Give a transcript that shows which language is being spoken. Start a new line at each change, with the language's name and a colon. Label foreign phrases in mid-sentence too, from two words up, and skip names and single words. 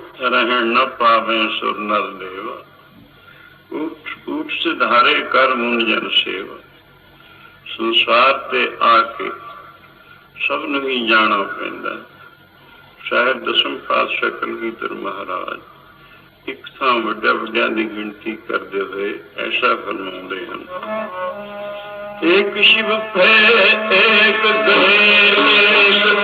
Braj: रहन न पावे सुर नर देवा, ऊट सिधारे कर मुन जन सेवा।
Punjabi: ਸੰਸਾਰ ਤੇ ਆਕੇ ਸਬ ਨੂੰ ਹੀ ਜਾਨਾ ਪੈਂਦਾ। ਸ਼ਾਇਦ ਦਸਮ ਪਾਤਸ਼ਾਹ ਕਲਗੀਧਰ ਮਹਾਰਾਜ ਏਕ ਥਾਂ ਵੱਡਿਆ ਵੱਡਿਆ ਦੀ ਗਿਣਤੀ ਕਰਤੇ ਹੁਏ ਐਸਾ ਫਰਮਾਉਂਦੇ ਹਨ,
Braj: एक शिव पे एक गए एक